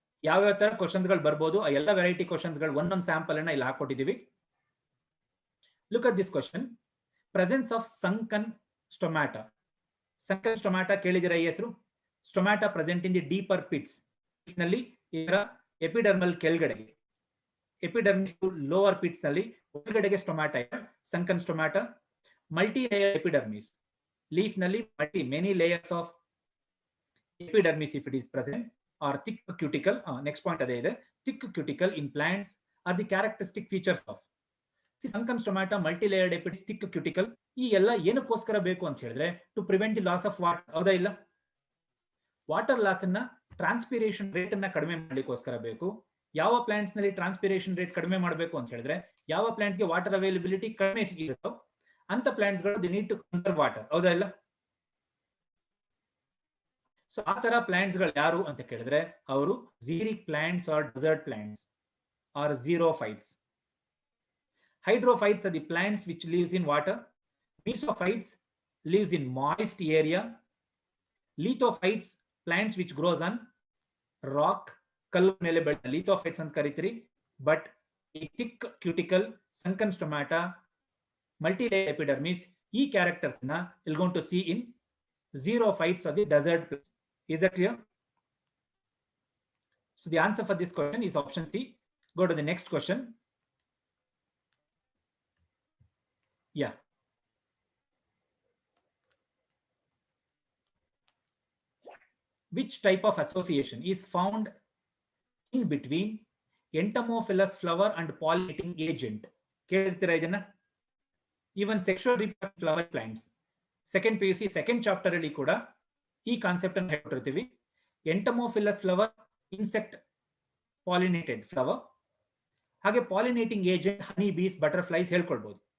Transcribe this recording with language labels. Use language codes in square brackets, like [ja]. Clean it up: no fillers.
[kn] ಯಾವ ತರ ಕ್ವಶನ್ಸ್ ಗಳು ಬರ್ಬೋದು, ಆ ಎಲ್ಲ ವೆರೈಟಿ ಕ್ವಶನ್ಸ್ ಗಳು ಒಂದೊಂದು ಸ್ಯಾಂಪಲ್ ಅನ್ನ ಇಲ್ಲಿ ಹಾಕೊಟ್ಟಿದೀವಿ. [en] Look at this question. Presence of sunken stomata. Sunken stomata [kn] ಕೇಳಿದಿರಾ ಈ ಹೆಸರು? [en] Stomata present in the deeper pits. [kn] ನಲ್ಲಿ ಇದರ ಎಪಿಡರ್ಮಲ್ ಕೆಳಗಡೆಗೆ, ಎಪಿಡರ್ಮಿಸ್ ಲೋವರ್ ಪಿಟ್ಸ್ ನಲ್ಲಿ ಒಳಗಡೆಗೆ ಸ್ಟೊಮ್ಯಾಟಾ ಇದೆ. [en] Sunken stomata, multi layer epidermis. Leaf ನಲ್ಲಿ many layers of epidermis if it is present, or thick cuticle. Next point [kn] ಅದೇ ಇದೆ. [en] Thick cuticle in plants are the characteristic features of sunken stomata, multi-layered epidermis, thick cuticle. [kn] ಈ ಎಲ್ಲ ಏನಕ್ಕೋಸ್ಕರ ಬೇಕು ಅಂತ ಹೇಳಿದ್ರೆ [en] to prevent the loss of water, [kn] ಹೌದಾ ಇಲ್ಲ? Water loss ಅನ್ನ, ಟ್ರಾನ್ಸ್ಪಿರೇಷನ್ ರೇಟ್ ಅನ್ನ ಕಡಿಮೆ ಮಾಡ್ಲಿಕ್ಕೋಸ್ಕರ ಬೇಕು. ಯಾವ ಪ್ಲಾಂಟ್ಸ್ ನಲ್ಲಿ ಟ್ರಾನ್ಸ್ಪಿರೇಷನ್ ರೇಟ್ ಕಡಿಮೆ ಮಾಡಬೇಕು ಅಂತ ಹೇಳಿದ್ರೆ, ಯಾವ ಪ್ಲಾಂಟ್ಸ್ ಗೆ ವಾಟರ್ ಅವೈಲಬಿಲಿಟಿ ಕಡಿಮೆ ಇರುತ್ತೋ ಅಂತ ಪ್ಲಾಂಟ್ಸ್ ಗಳು [en] the need to conserve water, [kn] ಹೌದಾ ಇಲ್ಲ? ಸೊ ಆ ತರ ಪ್ಲಾಂಟ್ಸ್ ಗಳು ಯಾರು ಅಂತ ಕೇಳಿದ್ರೆ ಅವರು [en] Xeric plants are desert plants are xerophytes. Hydrophytes are the plants which lives in water. Mesophytes lives in moist area. Lithophytes, plants which grows on rock. [kn] Kallu mele ಬೆಳೆದ lithophytes ಅಂತ ಕರೀತೀರಿ. [en] But ಈ thick cuticle, sunken stomata, multi-layer epidermis, ಈ characters ನ you're going to see in xerophytes of the desert plants. Is that clear? So the answer for this question is option C. Go to the next question. Yeah. Which type of association is found in between entomophilous flower and pollinating agent? [kn] ಕೇಳಿರ್ತೀರಾ ಇದನ್ನ? [en] Even sexual reproductive flower plants. [kn] Second PUC second chapter ಅಲ್ಲಿ ಕೂಡ ಈ concept ಅನ್ನು ಹೇಳ್ತಿರ್ತೀವಿ. ಎಂಟಮೋಫಿಲಸ್ flower insect pollinated flower, ಹಾಗೆ pollinating agent ಹನಿ ಬೀಸ್, butterflies ಹೇಳ್ಕೊಳ್ಬಹುದು.